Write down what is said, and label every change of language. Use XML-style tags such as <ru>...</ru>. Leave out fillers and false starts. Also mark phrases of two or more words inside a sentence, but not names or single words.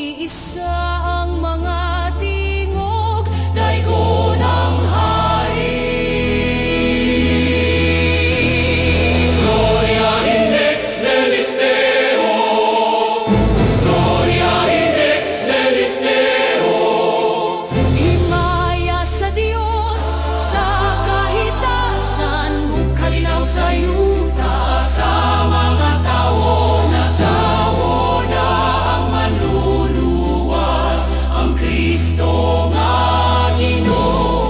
<ceb>isa ang mga tingog, daigo ng hari.</ceb> <la>Gloria in excelsis Deo, Gloria in excelsis Deo.</la> <ceb>Himaya sa Diyos, sa kahitasan, kalinaw sa yuta, sa mga tao na ang manluluwas, ang Kristo nga Ginoo.</ceb>